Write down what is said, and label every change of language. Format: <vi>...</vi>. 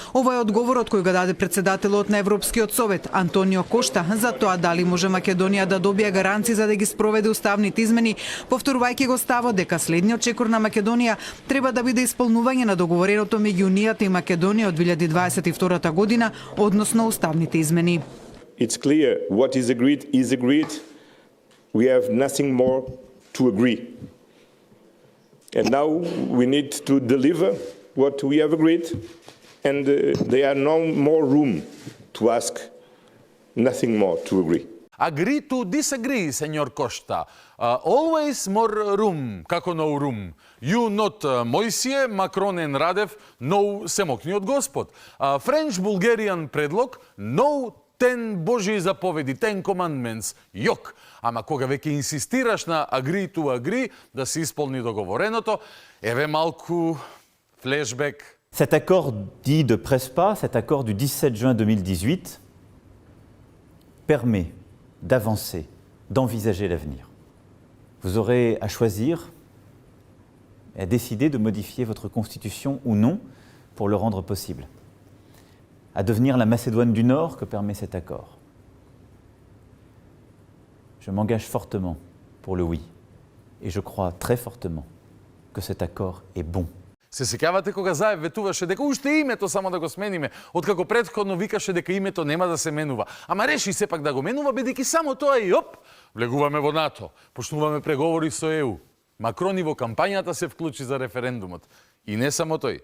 <mk>Ова е одговорот кој го даде председателот на Европскиот совет Антонио Кошта за тоа дали може Македонија да добие гаранции за да ги спроведе уставните измени, повторувајќи го ставот дека следниот чекор на Македонија треба да биде исполнување на договореното меѓу Унијата и Македонија од 2022 година, односно уставните измени.</mk> <en>It's clear what is agreed is agreed. We have nothing more to agree. And now we need to deliver what we have agreed, and there are no more room to ask nothing more to agree. Agree to disagree, Senor Costa. Always more room,</en> <mk>како</mk> <en>no room. You not Мојсие, Макрон and Радев, no</en> <mk>Семокниот Господ.</mk> <en>French-Bulgarian</en> <mk>предлог,</mk> <en>no 10</en> <mk>Божии заповеди,</mk> <en>10 commandments,</en> <mk>јок. Ама кога веќе инсистираш на</mk> <en>agree to agree,</en> <mk>да се исполни договореното, еве малку флешбек.</mk> <fr>Cet accord dit de Prespa, cet accord du 17 juin 2018, permet d'avancer, d'envisager l'avenir. Vous aurez à choisir et à décider de modifier votre constitution ou non pour le rendre possible. À devenir la Macédoine du Nord que permet cet accord. Je m'engage fortement pour le oui et je crois très fortement que cet accord est bon.</fr> <mk>Се сеќавате кога Заев ветуваше дека уште името само да го смениме, откако претходно викаше дека името нема да се менува. Ама реши сепак да го менува, бидејќи само тоа и оп, влегуваме во НАТО, почнуваме преговори со ЕУ. Макрон и во кампањата се вклучи за референдумот. И не само тој.</mk>